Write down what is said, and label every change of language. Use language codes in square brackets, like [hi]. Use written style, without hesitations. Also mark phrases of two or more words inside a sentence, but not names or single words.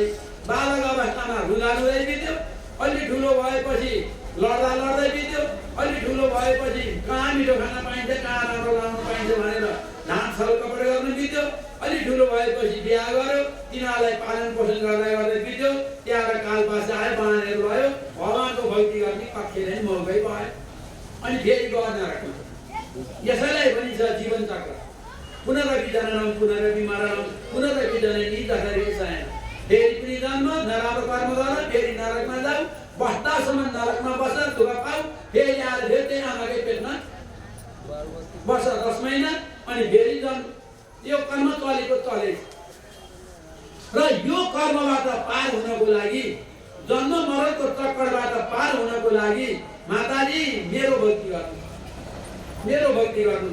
[ne] बालक अवस्थामा रुँदा बित्यो, अलि ठुलो भएपछि लड्दै बित्यो, अलि ठुलो भएपछि कहाँ मिठो खाना पाइन्छ, कहाँ राम्रो लाउनु पाइन्छ भनेर ढाँट छल कपडा गर्नु बित्यो। अलि ठुलो भएपछि बिहा गर्यो, तिनीहरूलाई पालन पोषण गर्दै बित्यो। त्यहाँबाट काल पास आयो, बाँधेर भयो। भगवानको भक्ति गर्ने पक्ष नै मौकै भयो। अनि फेरि गएर नरकमा। यसैलाई भनिन्छ जीवन चक्र। [sa] पुनरपि जननम पुनरपि मरणम पुनरपि जननी जठरे शयन। [ne] फेरि पनि जन्म, नराम्रो कर्म गर, फेरि नरकमा जाऊ, बस्दासम्म नरकमा बस, दुःख पाऊ, फेरि आएर फेरि त्यही आमाकै पेटमा वर्ष 10 महिना, अनि फेरि जन्म। यो कर्म चलेको चले। र यो कर्मबाट पार हुनको लागि, जन्म मरणको चक्करबाट पार हुनको लागि माताजी मेरो भक्ति गर्नु, मेरो भक्ति गर्नु।